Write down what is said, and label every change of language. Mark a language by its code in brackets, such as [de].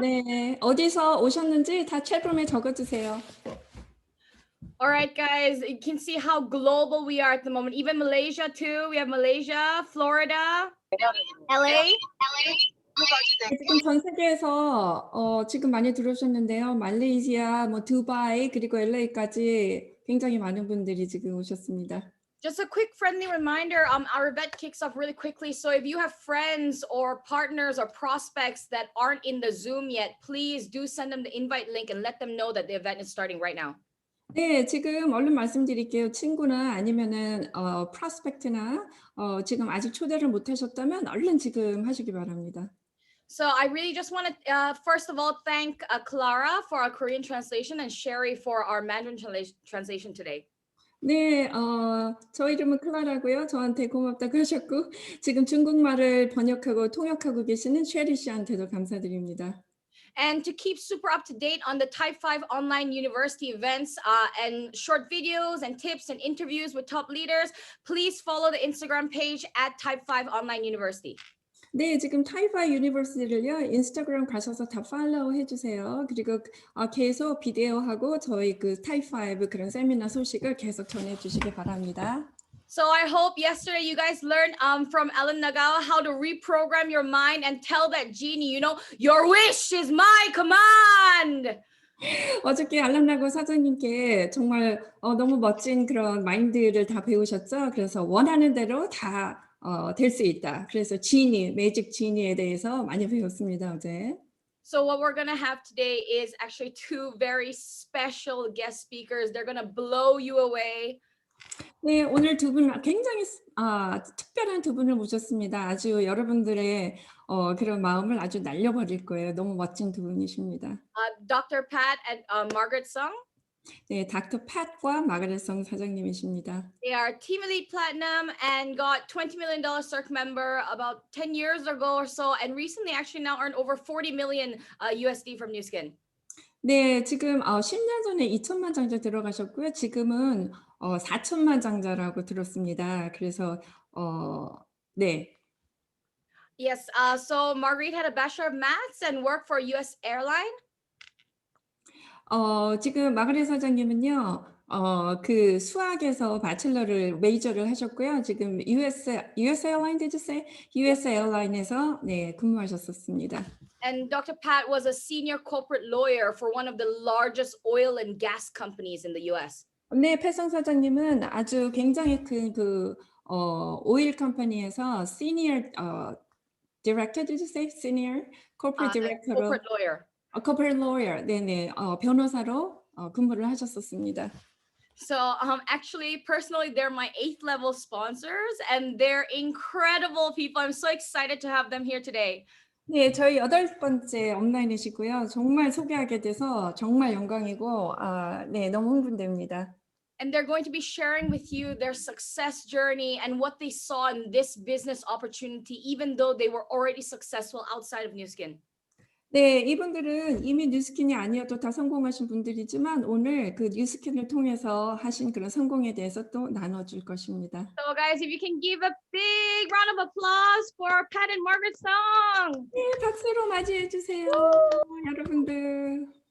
[ko] 네, 어디서 오셨는지 다 챗룸에 적어주세요. [en] All right, guys, you can see how global we are at the moment. Even Malaysia too. We have Malaysia, Florida, LA. [ko] 지금 전 세계에서 지금 많이 들어오셨는데요. 말레이시아, 뭐 두바이 그리고 LA까지 굉장히 많은 분들이 지금 오셨습니다. [en] Just a quick friendly reminder, our event kicks off really quickly. So if you have friends or partners or prospects that aren't in the Zoom yet, please do send them the invite link and let them know that the event is starting right now. [ko] 네, 지금 얼른 말씀드릴게요. 친구나 아니면은 프로스펙트나 지금 아직 초대를 못 하셨다면 얼른 지금 하시기 바랍니다. [en] So I really just want to, first of all, thank Clara for our Korean translation and Sherry for our Mandarin translation today. [ko] 네, 저 이름은 클라라고요. 저한테 고맙다고 하셨고 지금 중국말을 번역하고 통역하고 계시는 쉐리 씨한테도 감사드립니다. [en] And to keep super up to date on the Type 5 online university events and short videos and tips and interviews with top leaders, please follow the Instagram page at Type 5 Online University. [ko] 네, 지금 타이파이 유니버시티를요. 인스타그램 가셔서 다 팔로우 해주세요. 그리고 계속 비디오하고 저희 그 타이파이브 그런 세미나 소식을 계속 전해주시기 바랍니다. [en] So I hope yesterday you guys learned from Ellen Nagawa how to reprogram your mind and tell that genie, you know, your wish is my command. [ko] 어저께 알람나고 사장님께 정말 너무 멋진 그런 마인드를 다 배우셨죠? 그래서 원하는 대로 다 될 수 있다. 그래서 지니, 매직 지니에 대해서 많이 배웠습니다, 어제. [en] So what we're going to have today is actually two very special guest speakers. They're going to blow you away. [ko] 네, 오늘 두 분 굉장히 특별한 두 분을 모셨습니다. 아주 여러분들의 그런 마음을 아주 날려버릴 거예요. 너무 멋진 두 분이십니다. [en] Dr. Pat and Margaret Sung. [ko] 네, 닥터 팻과 마가렛 성 사장님이십니다. [en] They are Team Elite Platinum and got $20 million Cirque member about 10 years ago or so, and recently actually now earned over 40 million USD from New Skin. [ko] 네, 지금 10년 전에 2천만 장자 들어가셨고요. 지금은 4천만 장자라고 들었습니다. 그래서 네. [en] Yes, so Marguerite had a Bachelor of Maths and worked for a US airline. [ko] 지금 마가렛 사장님은요. 그 수학에서 바첼러를 메이저를 하셨고요. [en] 지금 US Airline did you say? [ko] US Airline에서 네, 근무하셨었습니다. [en] And Dr. Pat was a senior corporate lawyer for one of the largest oil and gas companies in the US. [ko] 네, 패성 사장님은 아주 굉장히 큰 그 오일 컴퍼니에서 시니어 디렉터 [en] did you say? Senior corporate director로 Corporate lawyer. corporate lawyer. 네네. [ko] 변호사로 근무를 하셨었습니다. [en] So actually, personally, they're my 8th level sponsors and they're incredible people. I'm so excited to have them here today. [ko] 네, 저희 8번째 온라인이시고요. 정말 소개하게 돼서 정말 영광이고 네, 너무 흥분됩니다. [en] And they're going to be sharing with you their success journey and what they saw in this business opportunity, even though they were already successful outside of New Skin. [ko] 네, 이분들은 이미 뉴스킨이 아니어도 다 성공하신 분들이지만 오늘 그 뉴스킨을 통해서 하신 그런 성공에 대해서 또 나눠줄 것입니다. [en] So guys, if you can give a big round of applause for Pat and Margaret Song. [ko] 네, 박수로 맞이해 주세요, 여러분들.